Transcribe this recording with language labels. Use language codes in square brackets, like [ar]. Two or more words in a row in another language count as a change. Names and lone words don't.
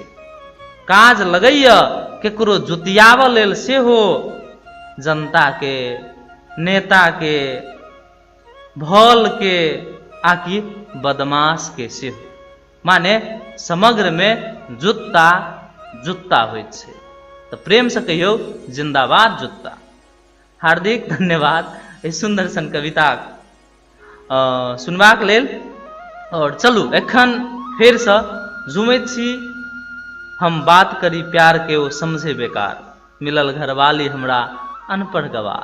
[mai] काज लगैया केकरो जुतियाब लेल सेहो जनता के, नेता के, भल के आकि बदमाश के सेहो, माने समग्र में जुत्ता जुत्ता होइत छै। तो प्रेम से कहियो जिंदाबाद जुत्ता। हार्दिक धन्यवाद एहि सुंदर सन कविता सुनबाक लेल। और चलू एखन फेर से झुमैत छी हम बात करी प्यार के ओ समझे बेकार, मिलल घरवाली हमरा अनपढ़ गवार।